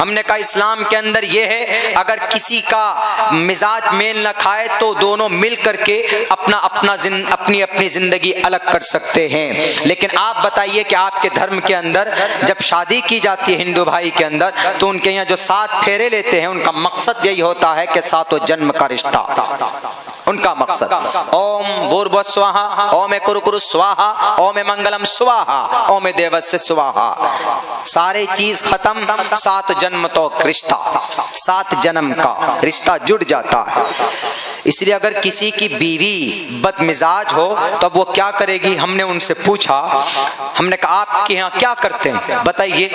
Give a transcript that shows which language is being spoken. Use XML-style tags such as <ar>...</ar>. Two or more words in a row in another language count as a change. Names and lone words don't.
<ur>ہم نے کہا اسلام کے اندر یہ ہے اگر کسی کا مزاج میل نہ کھائے تو دونوں مل کر کے اپنی زندگی الگ کر سکتے ہیں، لیکن آپ بتائیے کہ آپ کے دھرم کے اندر جب شادی کی جاتی ہے ہندو بھائی کے اندر تو ان کے یہاں جو 7 پھیرے لیتے ہیں ان کا مقصد یہی ہوتا ہے کہ 7 جنم کا رشتہ، ان کا مقصد</ur> <sa>ॐ भूर्भुवः स्वाहा ॐ कुरुकुरु स्वाहा ॐ मङ्गलं स्वाहा ॐ देवः स्वाहा,</sa> <ur>سارے چیز ختم، 7 جنم تو رشتہ، 7 جنم کا رشتہ جڑ جاتا ہے۔ اس لیے اگر کسی کی بیوی بد مزاج ہو تب وہ کیا کرے گی؟ ہم نے ان سے پوچھا، ہم نے کہا آپ کے یہاں کیا کرتے ہیں بتائیے؟</ur>